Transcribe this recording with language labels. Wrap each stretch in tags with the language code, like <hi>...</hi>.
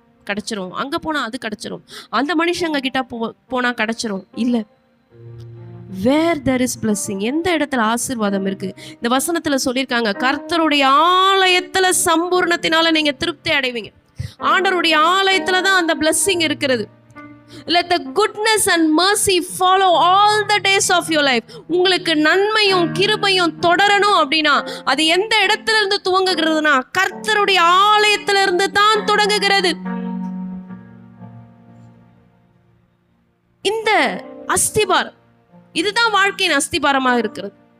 <ta>கிடைச்சிரும், அங்க போனா அது கிடைச்சிரும், அந்த மனுஷங்க கிட்ட போனா கிடைச்சிரும். இல்ல,</ta> <en>where there is blessing,</en> <ta>எந்த இடத்துல ஆசீர்வாதம் இருக்கு. இந்த வசனத்துல சொல்லியிருக்காங்க, கர்த்தருடைய ஆலயத்துல சம்பூர்ணத்தினால நீங்க திருப்தி அடைவீங்க. ஆண்டவருடைய ஆலயத்துல தான் அந்த blessing இருக்கிறது.</ta> <en>Let the goodness and mercy follow all the days of your life.</en> <ta>உங்களுக்கு நன்மையும் கிருபையும் தொடரணும் அப்படின்னா அது எந்த இடத்துல இருந்து துவங்குகிறதுனா கர்த்தருடைய ஆலயத்துல இருந்து தான் தொடங்குகிறது. இந்த அஸ்திபாரம், இதுதான் வாழ்க்கையின் அஸ்திபாரமாக இருக்கிறது.</ta>